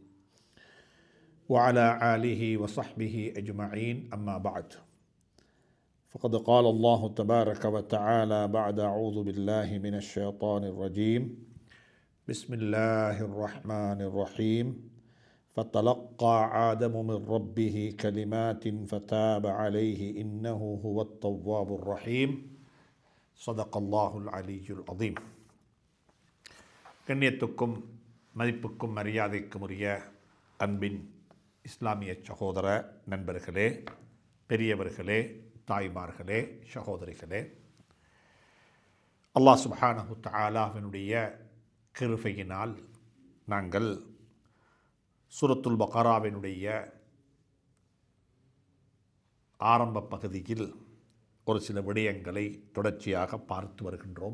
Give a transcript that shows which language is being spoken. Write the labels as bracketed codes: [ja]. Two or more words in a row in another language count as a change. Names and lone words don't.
[ar] وعلى آله وصحبه أجمعين أما بعد فقد قال الله تبارك وتعالى بعد أعوذ بالله من الشيطان الرجيم بسم الله الرحمن الرحيم فتلقى آدم من ربه كلمات فتاب عليه إنه هو التواب الرحيم صدق الله العلي العظيم. [ta] கண்ணியத்துக்கும் மதிப்புக்கும் மரியாதைக்கும் உரிய அன்பின் இஸ்லாமிய சகோதர நண்பர்களே, பெரியவர்களே, தாய்மார்களே, சகோதரிகளே, [ar] الله سبحانه [ta] தஆலாவினுடைய கிருபையினால் நாங்கள் சூரத்துல் பக்ராவினுடைய ஆரம்ப பகுதியில் ஒரு சில விடயங்களை தொடர்ச்சியாக பார்த்து வருகின்றோம்.